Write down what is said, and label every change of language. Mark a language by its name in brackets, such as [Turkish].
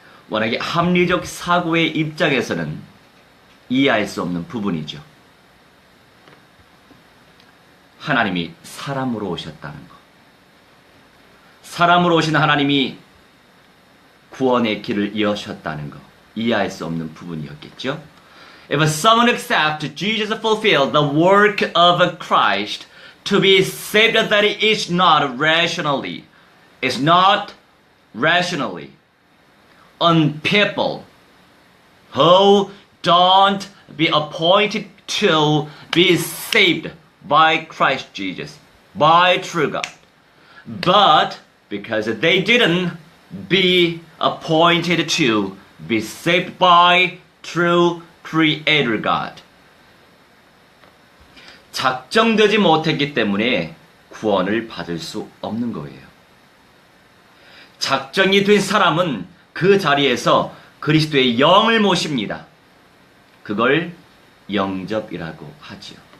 [Korean] 워낙에 합리적 사고의 입장에서는 이해할 수 없는 부분이죠. 하나님이 사람으로 오셨다는 것. 사람으로 오신 하나님이 구원의 길을 여셨다는 것. 이해할 수 없는 부분이었겠죠. [English] If someone accepts Jesus fulfilled the work of Christ to be saved, that it is not rationally. It's not rationally. On people who don't be appointed to be saved by Christ Jesus, by true God. But because they didn't be appointed to be saved by true Creator God. [Korean] 작정되지 못했기 때문에 구원을 받을 수 없는 거예요. 작정이 된 사람은 그 자리에서 그리스도의 영을 모십니다. 그걸 영접이라고 하지요.